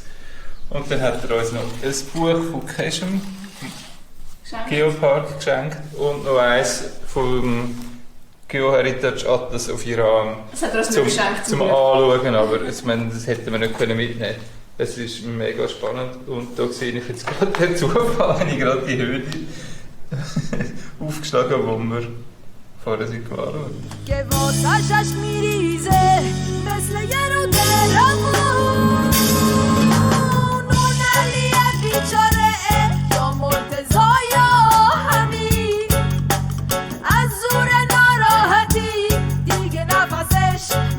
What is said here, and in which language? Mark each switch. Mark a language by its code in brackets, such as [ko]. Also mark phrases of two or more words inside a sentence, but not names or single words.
[de] Und dann hat er uns noch ein Buch von Keshem, Geopark, geschenkt und noch eins vom Geoheritage Atlas auf Iran. Das hat er uns nicht geschenkt. Zum Anschauen, aber das hätten wir nicht mitnehmen können. Es ist mega spannend und da sehe ich jetzt gerade den Zufall, wenn ich gerade die Höhle aufgeschlagen, wo wir vorher sind gefahren. [fa] که واسش میریزه مثل یه رود روون اون علی بیچاره یا مرتضی یا حمید از زور ناراحتی دیگه نفسش